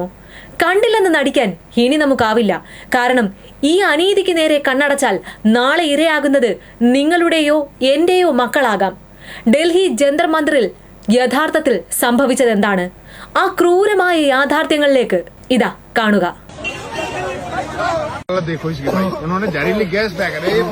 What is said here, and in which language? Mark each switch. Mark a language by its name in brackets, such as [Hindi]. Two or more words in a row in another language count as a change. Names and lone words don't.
[Malayalam] കണ്ടില്ലെന്ന് നടിക്കാൻ ഇനി നമുക്കാവില്ല. കാരണം ഈ അനീതിക്ക് നേരെ കണ്ണടച്ചാൽ നാളെ ഇരയാകുന്നത് നിങ്ങളുടെയോ എന്റെയോ മക്കളാകാം. ഡൽഹി ജന്തർ മന്ദിറിൽ യഥാർത്ഥത്തിൽ സംഭവിച്ചതെന്താണ്? ആ ക്രൂരമായ യാഥാർത്ഥ്യങ്ങളിലേക്ക് ഇതാ കാണുക. [Hindi] देखो इसकी भाई, उन्होंने जहरीली गैस फेंक रहे हैं।